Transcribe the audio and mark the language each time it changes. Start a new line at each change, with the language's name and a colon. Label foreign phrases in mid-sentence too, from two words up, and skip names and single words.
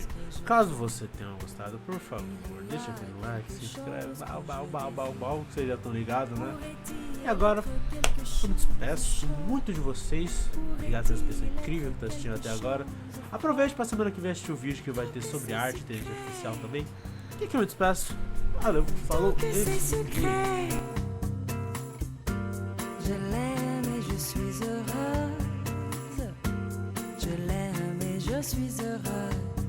Portuguese: Caso você tenha gostado, por favor, deixa aquele like, se inscreve, que vocês já estão ligados, né? E agora, eu me despeço muito de vocês. Obrigado pela pessoa incrível que está assistindo até agora. Aproveite para semana que vem assistir o vídeo que vai ter sobre arte e inteligência artificial também. E aqui eu me despeço. Valeu, falou e
French: Je l'aime et je suis heureuse. Je l'aime et je suis heureuse.